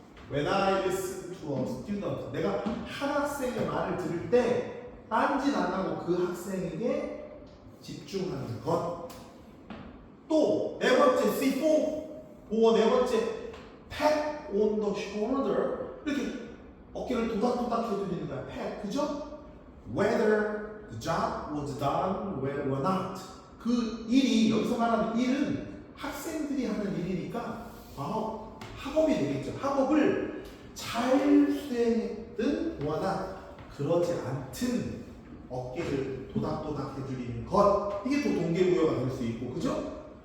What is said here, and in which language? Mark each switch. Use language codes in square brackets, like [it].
[en] When I listen to a student, [ko] 내가 한 학생의 말을 들을 때 딴짓 안 하고 그 학생에게 집중하는 것. 또 네 번째, C4 보어 네 번째, [en] pat on the shoulder [ko] 이렇게 어깨를 도닥도닥 해주는 거야. pat, 그죠? [en] Whether the job was done well or not. [ko] 그 일이, 여기서 말하는 일은 학생들이 하는 일이니까 학업이 되겠죠. 학업을 잘 수행했든 뭐나 그러지 않든 어깨를 도닥도닥 해주는 것. 이게 또 동기부여가 될 수 있고, 그죠?